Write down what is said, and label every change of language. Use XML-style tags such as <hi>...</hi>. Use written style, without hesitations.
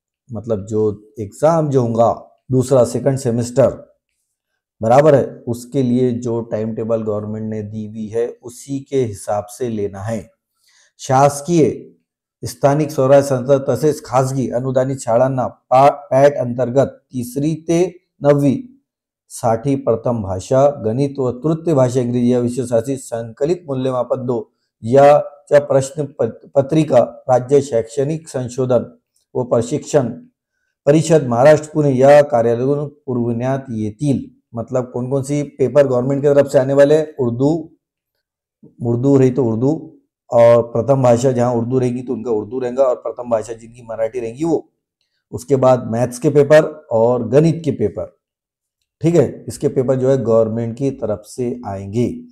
<hi>मतलब जो एग्जाम जो होगा दूसरा सेकंड सेमेस्टर, बराबर है, उसके लिए जो टाइम टेबल गवर्नमेंट ने दी हुई है उसी के हिसाब से लेना है।</hi> <mr>शासकीय स्थानिक स्वराज्य संस्था तसेच खासगी अनुदानित शाळांना पॅट अंतर्गत 3री ते 9वी साठी प्रथम भाषा गणित व तृतीय भाषा इंग्रजी या विषयासाठी संकलित मूल्यमापन 2 याच्या प्रश्न पत्रिका राज्य शैक्षणिक संशोधन व प्रशिक्षण परिषद महाराष्ट्र पुणे या कार्यालयों पुरविण्यात येतील।</mr> <hi>मतलब कौन कौन सी पेपर गवर्नमेंट की तरफ से आने वाले, उर्दू रही तो उर्दू, और प्रथम भाषा जहां उर्दू रहेगी तो उनका उर्दू रहेगा, और प्रथम भाषा जिनकी मराठी रहेगी वो। उसके बाद मैथ्स के पेपर और गणित के पेपर, ठीक है, इसके पेपर जो है गवर्नमेंट की तरफ से आएंगे।</hi>